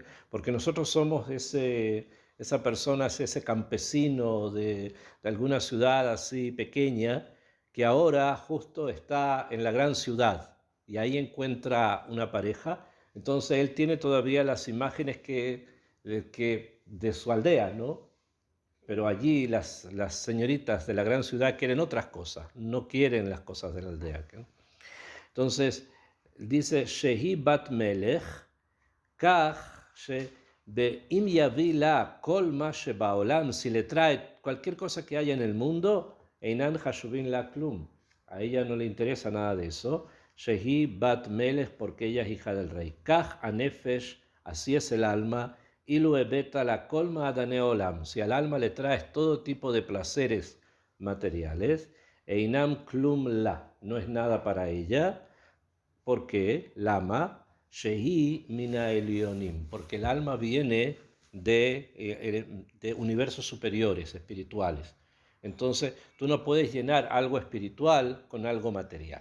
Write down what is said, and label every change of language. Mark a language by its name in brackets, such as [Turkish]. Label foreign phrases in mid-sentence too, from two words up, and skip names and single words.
[Spanish] Porque nosotros somos esa persona, ese campesino de alguna ciudad así pequeña que ahora justo está en la gran ciudad y ahí encuentra una pareja. Entonces él tiene todavía las imágenes de su aldea, ¿no? Pero allí las señoritas de la gran ciudad quieren otras cosas, no quieren las cosas de la aldea. ¿Okay? Entonces dice, [Hebrew] שהיא בת מלך, כך שאם יביא לה כל מה שבעולם, [Spanish] si le trae cualquier cosa que haya en el mundo, [Hebrew] אינן חשובים לה כלום. [Spanish] A ella no le interesa nada de eso. [Hebrew] שהיא בת מלך, [Spanish] porque ella es hija del rey. [Hebrew] כך הנפש, [Spanish] así es el alma, [Hebrew] אילו הבאת לה כל מעדני עולם. [Spanish] Si al alma le traes todo tipo de placeres materiales, [Hebrew] אינם כלום לה, [Spanish] no es nada para ella, porque [Hebrew] למה שהיא מן עליונים, [Spanish] porque el alma viene de universos superiores, espirituales. Entonces, tú no puedes llenar algo espiritual con algo material.